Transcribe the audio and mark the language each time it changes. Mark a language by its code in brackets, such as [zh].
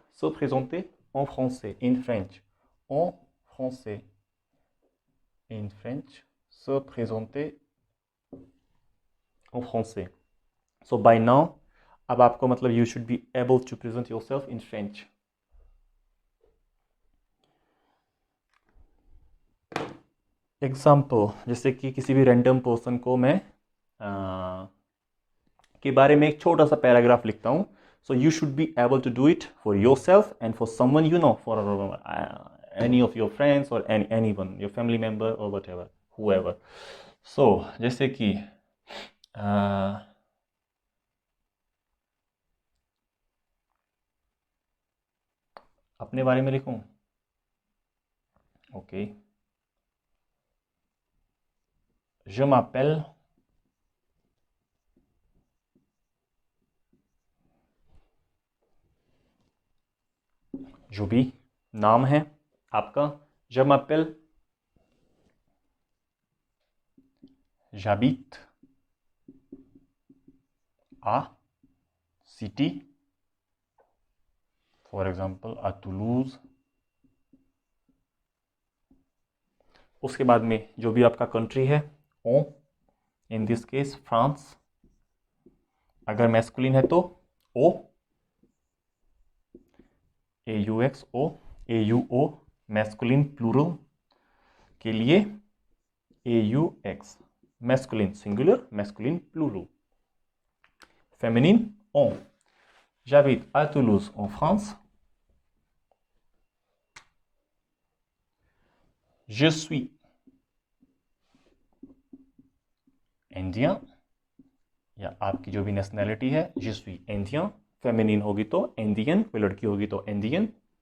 [fr] Se présenter en français, [en] in French. [fr] En français, in French. Se présenter en français. [en] So by now, [hi] अब आपको मतलब [en] you should be able to present yourself in French. [hi] Example जैसे कि किसी भी random person को मैं के बारे में एक छोटा सा पैराग्राफ लिखता हूँ. [en] So you should be able to do it for yourself and for someone you know, for any of your friends और anyone, your family member और whatever, whoever. [hi] सो जैसे कि अपने बारे में लिखूं. ओके. [fr] Je m'appelle [hi] जो भी नाम है आपका. [fr] Je m'appelle, j'habite à city, [en] for example [fr] à Toulouse. [hi] उसके बाद में जो भी आपका कंट्री है, on, [en] in this case [hi] France. अगर मैस्कुलिन है तो ओ, AUXO, AUO. मैस्कुलिन प्लूरल के लिए AUX. Masculine singular, masculine plural. [fr] féminine on. J'habite à Toulouse en France. Je suis indien, [hi] या आपकी जो भी नेशनैलिटी है, [fr] je suis indien. [hi] फेमिनिन होगी तो इंडियन, कोई लड़की होगी तो इंडियन.